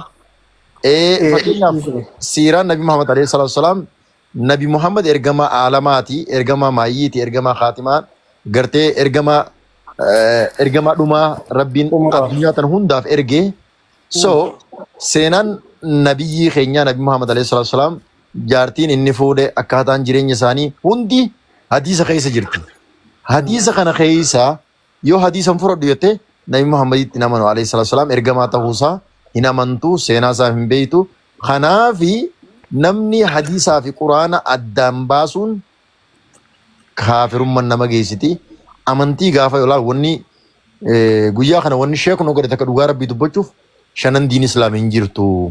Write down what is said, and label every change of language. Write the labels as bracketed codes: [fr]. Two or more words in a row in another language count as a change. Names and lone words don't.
[om] Fakkeenyaaf siiraan Nabi Muhammad [ar] عليه الصلاة والسلام [om] Nabi Muhammad ergamaa aalamaati ergamaa maayyiiti ergamaa khaatimaa gartee ergamaa dhumaa rabbiin addunyaa tan hundaaf ergee so seenaan nabiyyii keenyaa Nabi Muhammad [ar] عليه الصلاة والسلام [om] jaartiin inni fuudhe akkaataan jireenya isaanii hundi hadiisa keessa jirti. Hadiisa kana keessa yoo hadiisan fudhadhu jettee Nabi Muhammaditti namanu [ar] عليه الصلاة والسلام [om] ergamaa ta'uusaa hin amantu seenaa isaa hin beektu. Kanaafi namni hadiisaa fi quraana addaan baasuun kaafirummaan nama geessiti. Amantii gaafa yoo wanni guyyaa kana wanni sheekun godhe takka dhugaa rabbii dubbachuuf shanan diin islaamii hin jirtu.